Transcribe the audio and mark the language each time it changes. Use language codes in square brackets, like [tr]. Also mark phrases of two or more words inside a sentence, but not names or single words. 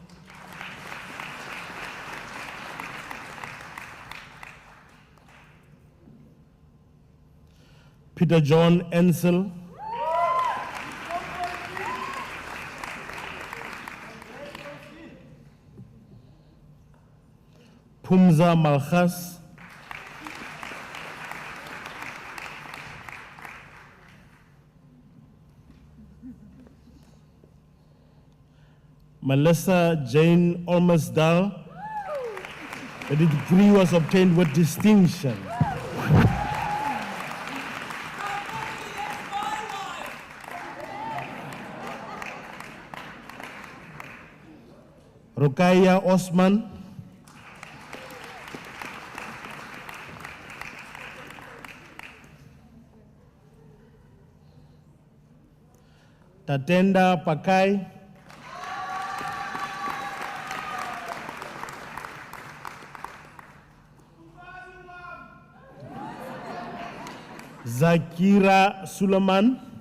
[en] Peter John Ensel, Pumza Malchas, Melissa Jane Olmersdal. The degree was obtained with distinction. Rukaya Osman, Tatenda Pakai, Zakira Suleiman,